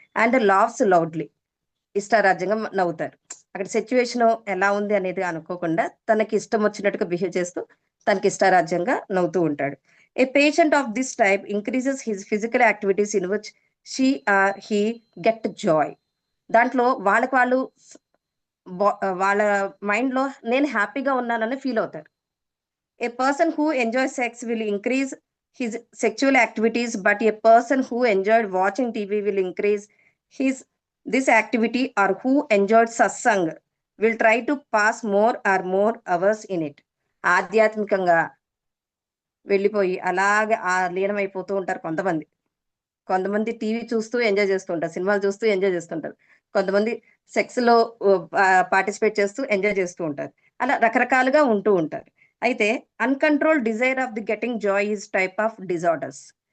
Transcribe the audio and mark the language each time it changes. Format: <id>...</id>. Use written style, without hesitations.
<en>and laughs loudly,</en> <te>ఇష్టారాజ్యంగా నవ్వుతారు. అక్కడ సిచ్యువేషన్ ఎలా ఉంది అనేది అనుకోకుండా తనకి ఇష్టం వచ్చినట్టుగా బిహేవ్ చేస్తూ తనకి ఇష్టారాజ్యంగా నవ్వుతూ ఉంటాడు.</te> <en>A patient of this type increases his physical activities in which she or he get joy.</en> <te>దాంట్లో వాళ్ళు వాళ్ళ మైండ్ లో నేను హ్యాపీగా ఉన్నానని ఫీల్ అవుతారు.</te> <en>A person who enjoys sex will increase his sexual activities, but a person who enjoyed watching TV will increase this activity, or who enjoyed satsang will try to pass more hours in it.</en> <te>ఆధ్యాత్మికంగా వెళ్ళిపోయి అలాగే లీనమైపోతూ ఉంటారు కొంతమంది TV చూస్తూ enjoy చేస్తూ ఉంటారు, సినిమాలు చూస్తూ ఎంజాయ్ చేస్తుంటారు, కొంతమంది సెక్స్ లో పార్టిసిపేట్ చేస్తూ ఎంజాయ్ చేస్తూ ఉంటారు. అలా రకరకాలుగా ఉంటూ ఉంటారు. అయితే</te> <en>Uncontrol desire of the getting joy is type of disorders.</en>